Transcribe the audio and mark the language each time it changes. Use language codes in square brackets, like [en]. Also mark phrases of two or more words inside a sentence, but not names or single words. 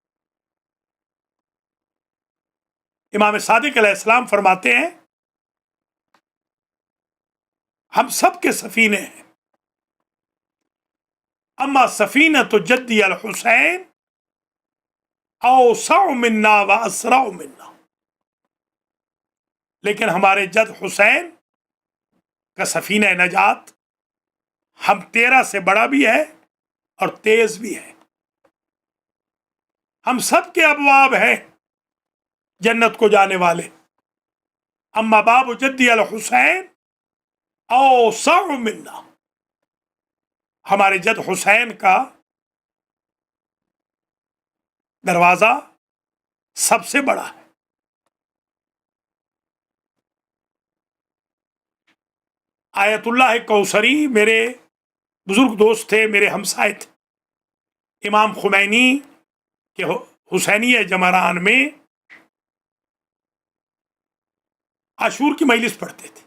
[ur] امام صادق علیہ السلام فرماتے ہیں ہم سب کے سفینے ہیں، [ar] اما سفینۃ جدی الحسین اوسع منا واسرع منا، [ur] لیکن ہمارے جد حسین کا سفینہ نجات ہم 13 سے بڑا بھی ہے اور تیز بھی ہے۔ ہم سب کے ابواب ہیں جنت کو جانے والے، [ar] اما باب جدی الحسین اوسع منا، [ur] ہمارے جد حسین کا دروازہ سب سے بڑا ہے۔ آیت اللہ کوثری میرے بزرگ دوست تھے، میرے ہمسائے تھے، امام خمینی کے حسینیہ جمران میں عاشور کی مجلس پڑھتے تھے۔